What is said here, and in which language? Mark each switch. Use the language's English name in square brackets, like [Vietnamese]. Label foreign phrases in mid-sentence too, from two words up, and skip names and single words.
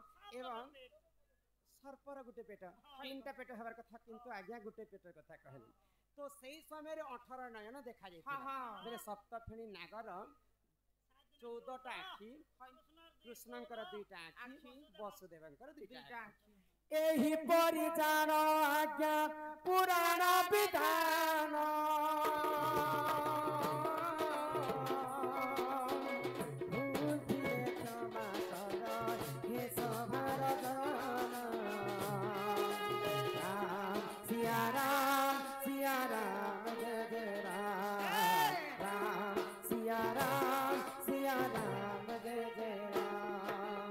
[Odia] ଏବଂ ସର୍ପର ଗୋଟେ ପେଟ ତିନଟା ପେଟ ହବାର କଥା କିନ୍ତୁ ଆଜ୍ଞା ଗୋଟେ ପେଟର କଥା କହଲି ତୋ ସେହି ସମୟ ରେ 18 ନୟନ ଦେଖା ଯାୟ ହାଁ, ହାଁ। ବେଳେ ସପ୍ତଫେଣୀ ନାଗର 14 ଟା ଆଖି କୃଷ୍ଣଙ୍କର ଦୁଇଟା ଆଖି ବସୁଦେବଙ୍କର ଦୁଇଟା दुईटा ଆଖି ଏହି ପରି ଜାନ ଆଜ୍ଞା ପୁରାଣ ବିଧାନ ଭୂଲିଏ କ୍ଷମା କର ହେ ସଭାର ଜନ [Hindi] राम सिया राम जय जय राम राम सिया राम जय जय राम